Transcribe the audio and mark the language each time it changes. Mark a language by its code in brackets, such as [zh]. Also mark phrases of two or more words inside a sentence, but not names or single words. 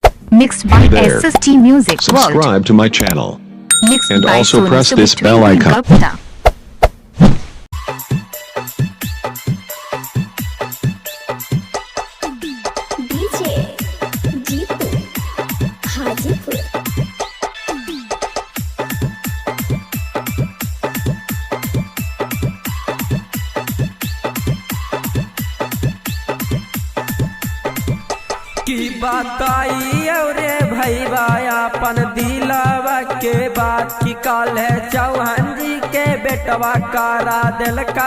[en] Mixed by Hey there. SST Music World. Subscribe to my channel. Mixed And by also Sonu press this Subhashchandra bell icon. Gupta. [bho] डीजे जीतू हाजीपुर। की बताई रे भैया अपन दिलवा के बात की काल है चौहान जी के बेटवा कारा दिल का